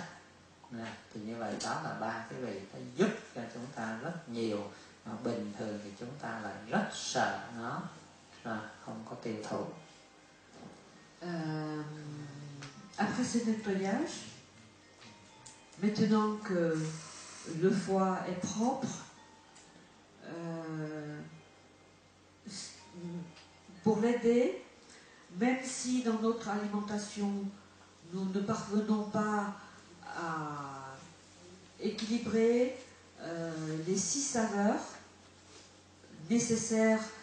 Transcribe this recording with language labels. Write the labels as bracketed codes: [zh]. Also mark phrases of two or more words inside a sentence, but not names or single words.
[vi] Thì như vậy đó là 3 cái vị nó giúp cho chúng ta rất nhiều, mà bình thường thì chúng ta lại rất sợ nó, không có tiêu thụ. [fr] Après ce nettoyage, maintenant que le foie est propre, pour l'aider, même si dans notre alimentation nous ne parvenons pas à équilibrer les 6 saveurs nécessaires